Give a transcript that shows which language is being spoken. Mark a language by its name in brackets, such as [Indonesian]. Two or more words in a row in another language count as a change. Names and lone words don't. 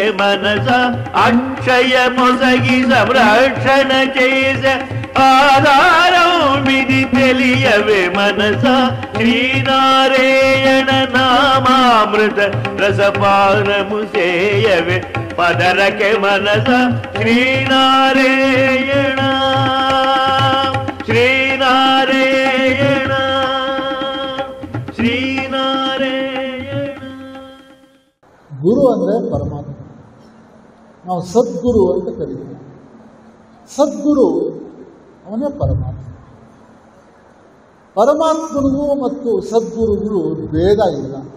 [Telugu] మనస అక్షయ మొసగి సంరక్షణ చేసే ఆధారం విధి తెలియవే మనస శ్రీనారాయణ నామామృత రసపానము సేయవే పదరకే మనస శ్రీనారాయణ శ్రీనారాయణ ಶ್ರೀನಾರಾಯಣ. [Kannada] ಗುರು ಅಂದರೆ ಪರಮಾತ್ಮ. ನಾವು ಸದ್ಗುರು ಅಂತ ಕರೀತೀವಿ. ಸದ್ಗುರು ಅವನೇ ಪರಮಾತ್ಮ. ಪರಮಾತ್ಮನಿಗೂ ಮತ್ತು ಸದ್ಗುರುಗಳು ಭೇದ ಇಲ್ಲ.